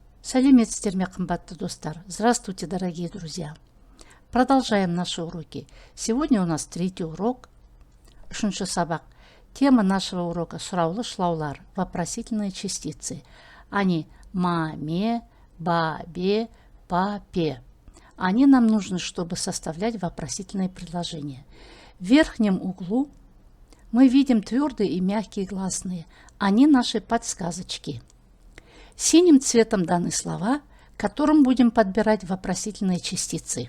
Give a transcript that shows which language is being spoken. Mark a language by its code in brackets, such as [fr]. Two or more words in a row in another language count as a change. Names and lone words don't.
[kk] Сәлеметсіздер ме, қымбатты достар. [ru] Здравствуйте, дорогие друзья. Продолжаем наши уроки. Сегодня у нас третий урок, [kk] үшінші сабақ. [ru] Тема нашего урока [kk] сұраулы шылаулар, [ru] вопросительные частицы. Они ма, ме, ба, бе, па, пе. Они нам нужны, чтобы составлять вопросительные предложения. В верхнем углу мы видим твердые и мягкие гласные. Они наши подсказочки. Синим цветом даны слова, которым будем подбирать вопросительные частицы.